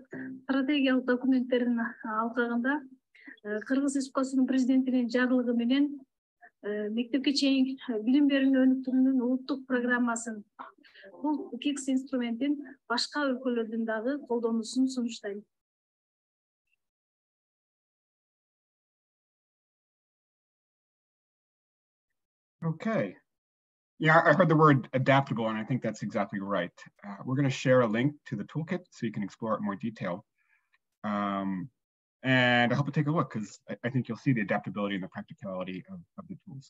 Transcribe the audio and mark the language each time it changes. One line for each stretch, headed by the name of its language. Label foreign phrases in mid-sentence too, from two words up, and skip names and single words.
Kyrgyz: Стратегиялык документтердин алкагында Кыргыз Республикасынын президентинин жарлыгы менен мектепке чейинки билим берүүнү өнүктүрүүнүн улуттук программасын, бул KICS инструментин башка өлкөлөрдүн дагы колдонуусун сунуштайм.
English: Okay. Yeah, I heard the word adaptable, and I think that's exactly right. We're going to share a link to the toolkit so you can explore it in more detail. And I hope you take a look, because I think you'll see the adaptability and the practicality of the tools.